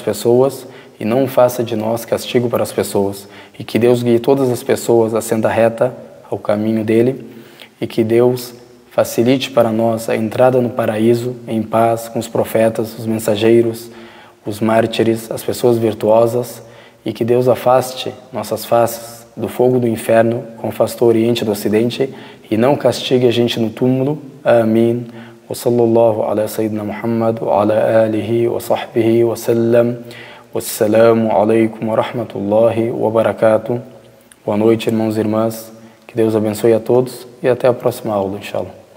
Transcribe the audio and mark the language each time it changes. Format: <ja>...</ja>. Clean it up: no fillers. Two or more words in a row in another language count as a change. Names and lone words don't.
<pt>pessoas e não faça de nós castigo para as pessoas e que Deus guie todas as pessoas à senda reta, ao caminho dele e que Deus facilite para nós a entrada no paraíso em paz com os profetas, os mensageiros, os mártires, as pessoas virtuosas e que Deus afaste nossas faces do fogo do inferno, como afastou o Oriente do Ocidente, e não castigue a gente no túmulo. Amém.</pt> <ar>وصلى الله على سيدنا محمد وعلى آله وصحبه وسلم. والسلام عليكم ورحمة الله وبركاته.</ar> <pt>Boa noite, irmãos e irmãs. Que Deus abençoe a todos e até a próxima aula, inshallah.</pt>